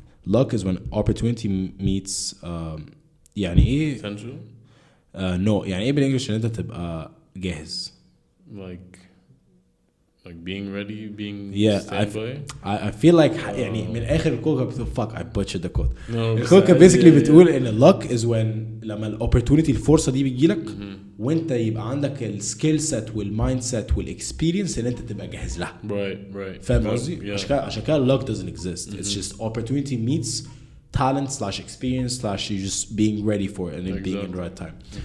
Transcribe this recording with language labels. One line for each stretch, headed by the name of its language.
English: Luck is when opportunity meets يعني ايه potential.
Arabic: No يعني ايه بالانجلش ان انت تبقى جاهز.
English: Like being ready, being standby. I feel like يعني من آخر الكوكا بتقول fuck I butchered the quote.
Arabic: الكوكا basically بتقول إن luck is when لما الopportunity الفرصة دي بيجيلك وانت يبقى عندك السكيل سيت والمايند سيت والاكسبيرينس اللي انت تبقى جاهز لها.
English: Right.
Arabic: فاهم قصدي؟ عشان كده luck doesn't exist.
English: It's just opportunity meets talent / experience / you just being ready for it and it being in the right time.